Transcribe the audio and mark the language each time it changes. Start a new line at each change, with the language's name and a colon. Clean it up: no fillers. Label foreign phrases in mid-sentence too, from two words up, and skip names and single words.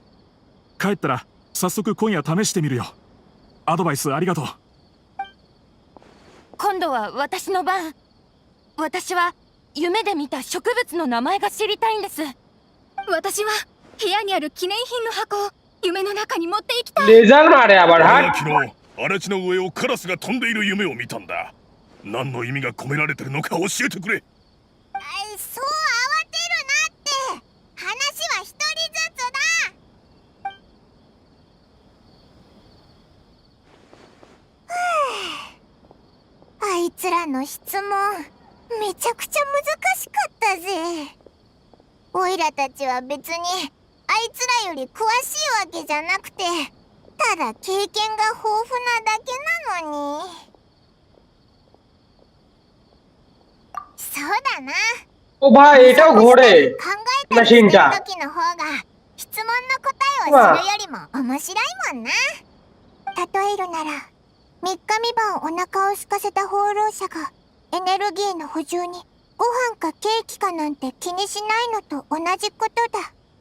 Japanese: 帰ったら早速今夜試してみるよ。アドバイスありがとう。今度は私の番。私は夢で見た植物の名前が知りたいんです。私は部屋にある記念品の箱を夢の中に持っていきたい。
Bangla: লেজার মারে আবার
Japanese: 俺 হাট। は昨日荒地の上をカラスが飛んでいる夢を見たんだ。何の意味が込められてるのか教えてくれ。そう慌てるなって。話は一人ずつだ。あいつらの質問めちゃくちゃ難しかったぜ。オイラたちは別にあいつらより詳しいわけじゃなくてただ経験が豊富なだけなのに。そうだな。
Bangla: ও ভাই এটাও ঘোরে
Japanese: 考えたりするマシンじゃん。時の方が質問の答えを知るよりも面白いもんな。例えるなら3日3晩お腹を空かせた放浪者がエネルギーの補充にご飯かケーキかなんて気にしないのと同じことだ。